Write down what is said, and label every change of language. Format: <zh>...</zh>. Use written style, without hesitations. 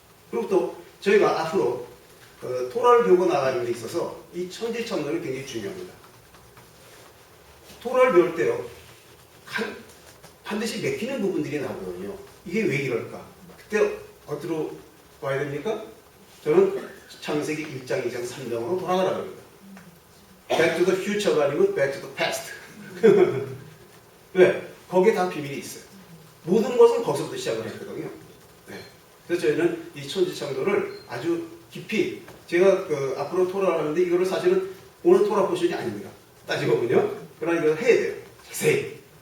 <ko>그리고 또 저희가 앞으로 토라를 배우고 나가는 데 있어서 이 천지창조는 굉장히 중요합니다. 토라를 배울 때요, 반드시 맥히는 부분들이 나오거든요. 이게 왜 이럴까? 그때 어디로 와야 됩니까? 저는 창세기 1장, 2장, 3장으로 돌아가라고 합니다.</ko> <en>Back to the future</en> <ko>가 아니고</ko> <en>back to the past.</en> <ko>왜? 거기에 다 비밀이 있어요. 모든 것은 거기서부터 시작을 했거든요. 네. 그래서 저희는 이 천지창조를 아주 깊이 제가 앞으로 토라를 하는데 이거를 사실은 오늘 토라 포션이 아닙니다. 따지고 보면요. 그러나 이걸 해야 돼요. 자세히.</ko>